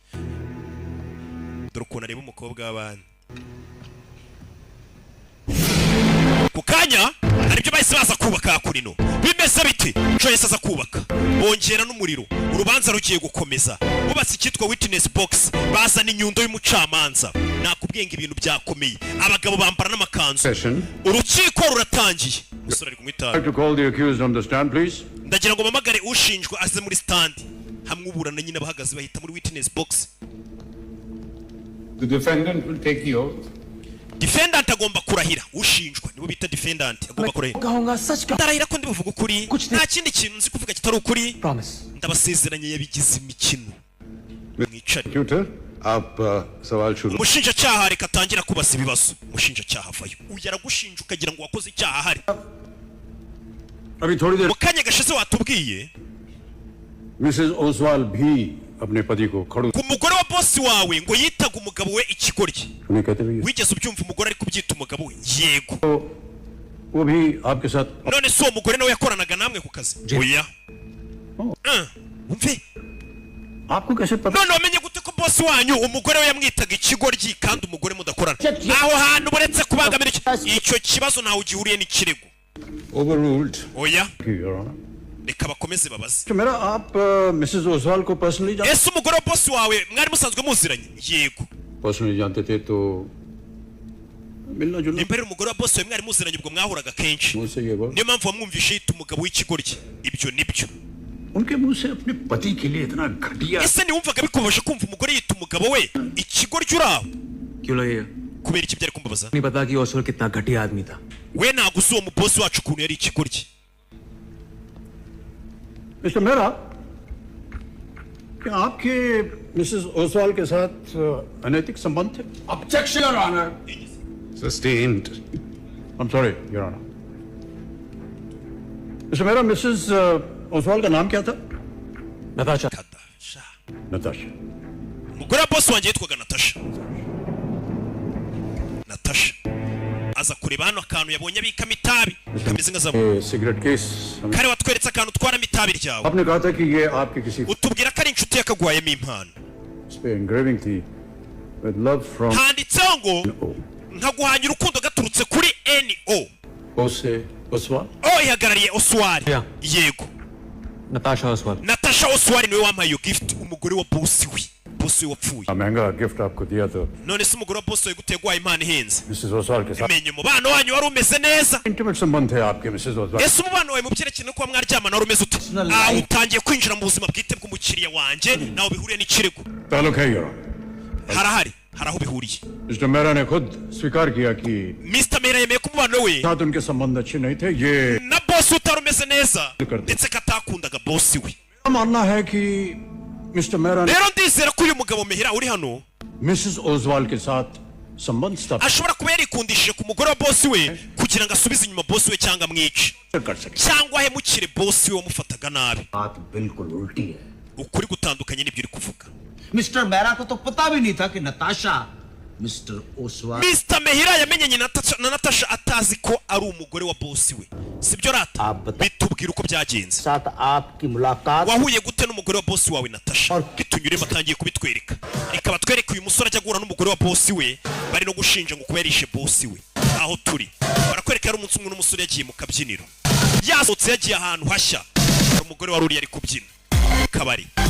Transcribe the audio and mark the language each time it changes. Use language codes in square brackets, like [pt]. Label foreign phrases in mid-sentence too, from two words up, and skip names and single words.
[rw] dore ukuntu areba umukobwa w'abandi ku kanya hari ibyo bahise baza kubaka kurino bimeze biti Joyce aza kubaka bongera n'umuriro urubanza rugiye gukomeza bubatse ikitwa [en] witness box [rw] bazana inyundo y'umucamanza nakubwenga ibintu byakomeye abagabo bambara n'amakanzu urukiko ruratangiye musore ari kumwitara [en] to call the accused on the stand please. [rw] ndagira ngo mamagare ushinjwa aze muri stand hamwe uburana nyine bahagaze bahita muri [en] witness box. The defendant will take the oath. [rw] Defendant agomba kurahira ushinjwa nibo bita defendant agomba kurahira [hi] कहूँगा सच का [rw] ndarahira ko ndibuvuga ukuri nta kindi kintu nzi kuvuga kitari ukuri promise ndabasezeranye yabigize imikino mwicare [hi] Tutor, आप सवाल शुरू. [rw] umushinjacyaha reka atangira kubaza ibibazo umushinjacyaha avayo uyaragushinja ukagira ngo wakoze icyaha ahari [hi] अभी थोड़ी देर [rw] mu kanya gashize watubwiye [hi] मिसेस ओसवाल भी अपने पति को खड़ू [rw] ku mugore wa bosi wawe ngo yitaga umugabo we ikigoryi [hi] उन्हें कहते भी [rw] wigeze ubyumva umugore ari kubyita umugabo we yego [hi] वो भी आपके साथ [rw] none si uwo mugore nawe yakoranaga namwe ku kazi oya umve [hi] आपको कैसे पता [rw] none wamenye gute ko bosi wanyu umugore we yamwitaga ikigoryi kandi umugore mudakorana aho hantu buretse kubangamira icyo kibazo ntawe ugihuriye n'ikirego overruled oya [en] Your Honor. [rw] reka bakomeze babaze [hi] तो मेरा आप मिसेस ओसवाल को पर्सनली [rw] ese umugore wa bosi wawe mwari musanzwe muziranye yego [hi] पर्सनली जानते थे तो मिलना जुलना [rw] nimba rero umugore wa bosi wawe mwari muziranye ubwo mwahuraga kenshi [hi] मुंह से ये बोल [rw] niyo mpamvu wamwumvishe yita umugabo w'ikigoryi ibyo nibyo [hi] उनके मुंह से अपने पति के लिए इतना घटिया [rw] ese niwumvaga bikubaje kumva umugore yita umugabo we ikigoryi uri aho [hi] क्यों लगेगा [rw] kubera iki byari kumbabaza [hi] नहीं पता कि ओसवाल कितना घटिया आदमी था [rw] we ntabwo uzi uwo mubosi wacu ukuntu yari ikigoryi [hi] मिस्टर मेहरा क्या आपके मिसेस ओसवाल के साथ अनैतिक संबंध थे [en] Objection, Your Honor. Sustained. I'm sorry, Your Honor. [hi] मिस्टर मेहरा मिसेस ओसवाल का नाम क्या था नताशा kadasha नताशा [rw] umugore wa bosi wanjye yitwaga natasha natasha aza kureba hano akantu yabonye abikamo itabi kameze nka zabu [hi] ये सिगरेट केस [rw] kare watweretse akantu utwaramo itabi ryawe [hi] आपने कहा था कि ये आपके किसी [rw] utubwira ko ari inshuti yakagwayemo impano [hi] इस पे engraving थी [en] with love from [rw] handitseho ngo nkaguhanya urukundo gaturutse kuri NO [hi] ओसे ओसवाल [rw] o ihagarariye oswari Yeah. yego [hi] नताशा ओसवाल [rw] natasha oswari niwe wampaye iyo gift umugore wa bosi we bosi we wapfuye [hi] महंगा गिफ्ट आपको दिया तो [rw] none se umugore wa bosi we guteye guhaye impano ihenze [hi] मिसेस ओसवाल के साथ [rw] menye umubano wanyu wari umeze neza [hi] इंटीमेट संबंध है आपके मिसेस ओसवाल [rw] ese umubano wawe mu byerekeye no kuba mwaryamana wari umeze ute aho utangiye kwinjira mu buzima bwite bw'umukiriya wanjye nawe bihuriye n'ikirego [hi] ताल्लुक है योर [rw] harahari hari aho bihuriye [hi] मिस्टर मेहरा ने खुद स्वीकार किया कि [rw] Mr. Mehra yemeye ko umubano we [hi] साथ उनके संबंध अच्छे नहीं थे ये [rw] na bosi utari umeze neza ndetse ko atakundaga bosi we [hi] मानना है कि मिस्टर मेहरा ने [rw] rero ndizera ko uyu mugabo Mehra uri hano [hi] मिसेस ओसवाल के साथ संबंध स्थापित [rw] ashobora kuba yarikundishije ku mugore wa bosi we kugira ngo asubize inyuma bosi we cyangwa amwice [hi] कर सके [rw] cyangwa ahemukire bosi we wamufataga nabi [hi] बात बिल्कुल उल्टी है [rw] ukuri gutandukanye n'ibyo uri kuvuga [hi] मिस्टर मेहरा को तो पता भी नहीं था कि नताशा मिस्टर ओसवाल [rw] Mr. Mehra yamenyanye na Natasha atazi ko ari umugore wa bosi we sibyo rata bitubwira uko byagenze [hi] साथ आपकी मुलाकात [rw] wahuye gute n'umugore wa bosi wawe Natasha bitunyuremo atangiye kubitwereka reka batwereke uyu musore ajya guhura n'umugore wa bosi we bari no gushinja ngo kuba yarishe bosi we aho turi barakwereka yari umunsi umwe n'umusore yagiye mu kabyiniro yasohotse yagiye ahantu hashya umugore wari uri yari kubyina kabari